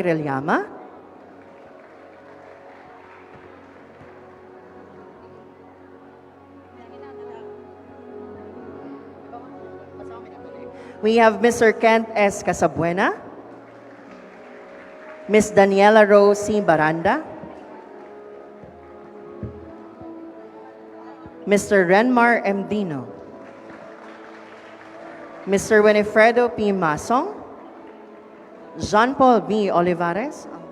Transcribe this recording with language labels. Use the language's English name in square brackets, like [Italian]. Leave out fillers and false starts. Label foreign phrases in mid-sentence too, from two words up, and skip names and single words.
[English] Relyama, we have Mr. Kent S. Casabuena, Ms. Daniela Rose C. Baranda, Mr. Renmar M. Dino, Mr. Winifredo P. Masong, Jean-Paul B. Olivares,